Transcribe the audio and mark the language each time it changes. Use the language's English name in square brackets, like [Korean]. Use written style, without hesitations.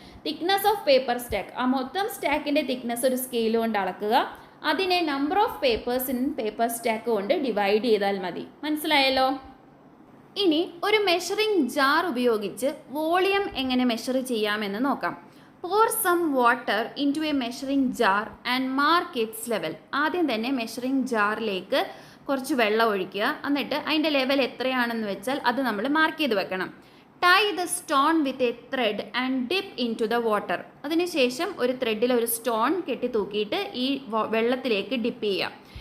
[English] thickness of paper stack, [Malayalam] ആ മൊത്തം സ്റ്റാക്കിൻ്റെ thickness ഒരു സ്കെയിൽ കൊണ്ട് അളക്കുക. അതിനെ [English] number of papers in paper stack [Malayalam] കൊണ്ട് ഡിവൈഡ് ചെയ്താൽ മതി. മനസ്സിലായല്ലോ? ഇനി ഒരു മെഷറിംഗ് ജാർ ഉപയോഗിച്ച് വോളിയം എങ്ങനെ മെഷർ ചെയ്യാമെന്ന് നോക്കാം. [English] pour some water into a measuring jar and mark its level. [Malayalam] ആദ്യം തന്നെ മെഷറിംഗ് ജാറിലേക്ക് കുറച്ച് വെള്ളം ഒഴിക്കുക. എന്നിട്ട് അതിൻ്റെ ലെവൽ എത്രയാണെന്ന് വെച്ചാൽ അത് നമ്മൾ മാർക്ക് ചെയ്ത് വെക്കണം. [English] Tie the stone with a thread and dip into the water. [Malayalam] അതിനുശേഷം ഒരു ത്രെഡിൽ ഒരു സ്റ്റോൺ കെട്ടി തൂക്കിയിട്ട് ഈ വെള്ളത്തിലേക്ക് ഡിപ്പ് ചെയ്യുക.